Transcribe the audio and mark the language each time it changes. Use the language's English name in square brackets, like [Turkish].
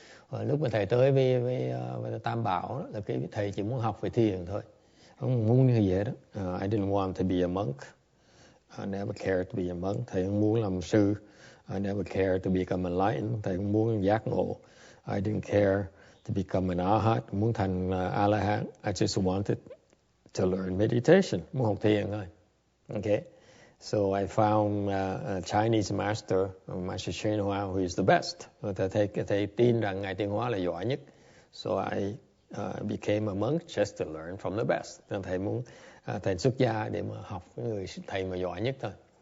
[Vietnamese] Lúc mà thầy tới với Tam Bảo là cái thầy chỉ muốn học về thiền thôi, không muốn như vậy đó. [English] I didn't want to be a monk. I never cared to be a monk. [Vietnamese] Thầy không muốn làm sư. [English] I never cared to become enlightened. [Vietnamese] Thầy không muốn giác ngộ. [English] I didn't care to become an arhat, [Vietnamese] muốn thành a-la-hán. [English] I just wanted to learn meditation, [Vietnamese] muốn học thiền thôi. [English] Okay, so I found a Chinese master, Master Shen Hoa, who is the best. [Vietnamese] Thầy tin rằng Ngài Tiên Hóa là giỏi nhất. [English] So I became a monk just to learn from the best. [Vietnamese] Thầy muốn thầy xuất gia để mà học với người thầy mà giỏi nhất thôi.